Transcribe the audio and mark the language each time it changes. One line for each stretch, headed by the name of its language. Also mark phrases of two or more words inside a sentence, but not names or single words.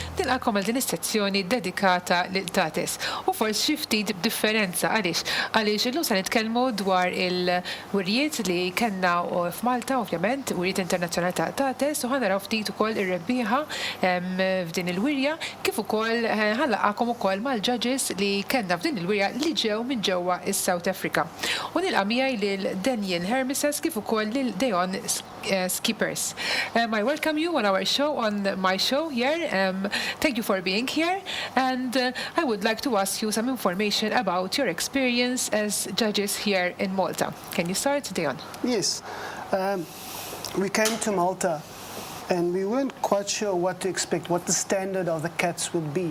Maltese: nilqakom għal din is-sezzjoni dedikata lil tates. U forsi xi ftit differenza għaliex illum se nitkellmu dwar il-wirjiet li kellna f'Malta, ovvjament, wirjiet internazzjonali ta' tates, u ħanaraw ftit ukoll ir-rebbieħa f'din il-wirja, kif ukoll ħallaqakom ukoll mal-judges li kellna f'din il-wirja li ġew minn ġewwa is-South Africa. U nilqa' miegħi lil Daniel Hermises kif ukoll lil Deon Skippers.
English: I welcome you on our show, on my show here. Thank you for being here, and I would like to ask you some information about your experience as judges here in Malta. Can you start, Deon? Yes. We came to Malta and we weren't quite sure what to expect, what the standard of the cats would be.